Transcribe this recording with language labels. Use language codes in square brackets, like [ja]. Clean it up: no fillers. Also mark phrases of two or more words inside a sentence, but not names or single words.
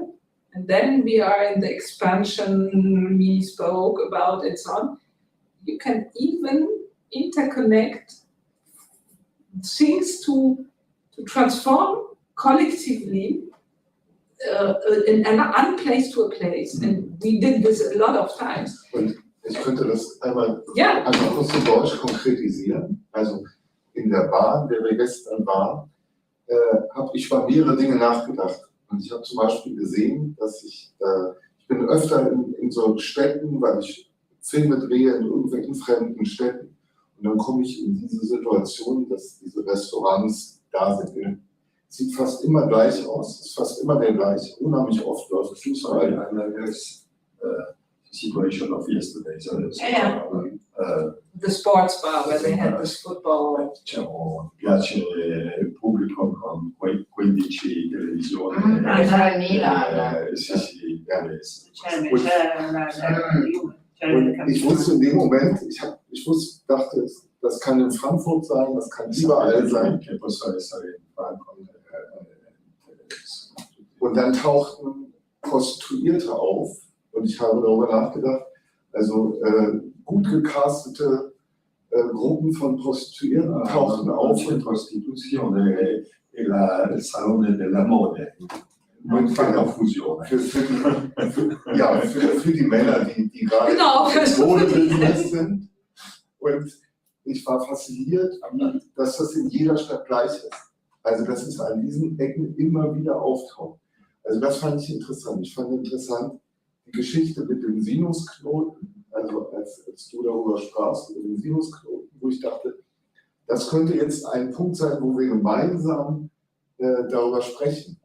[en] And then we are in the expansion we spoke about and so on. You can even interconnect things to transform collectively in one place to a place. And we did this a lot of times. [de] Und ich könnte das einmal Ja. einfach kurz zu Deutsch konkretisieren. Also in der Bahn, der wir gestern waren, habe ich über mehrere Dinge nachgedacht. Und ich habe zum Beispiel gesehen, dass ich bin öfter in so Städten, weil ich Filme drehe in irgendwelchen fremden Städten. Und dann komme ich in diese Situation, dass diese Restaurants da sind. Sieht fast immer gleich aus, ist fast immer der gleiche. Unheimlich oft läuft Fußball. [en] Situation of yesterday. So The sports bar where they had this football. [it] Piace il pubblico con 15 televisioni. C'era il Milan. Sì, [de] Und ich wusste in dem Moment, dachte, das kann in Frankfurt sein, das kann überall sein. Und dann tauchten Prostituierte auf und ich habe darüber nachgedacht, also gut gecastete Gruppen von Prostituierten tauchten auf. [it] Prostituzione e il salone della mode. Non fa confusione. [de] Für die Männer, die gerade im Modebusiness sind. Und ich war fasziniert, dass das in jeder Stadt gleich ist. Also dass es an diesen Ecken immer wieder auftaucht. Also das fand ich interessant. Ich fand interessant die Geschichte mit dem Sinusknoten, also als du darüber sprachst, mit dem Sinusknoten, wo ich dachte, das könnte jetzt ein Punkt sein, wo wir gemeinsam darüber sprechen.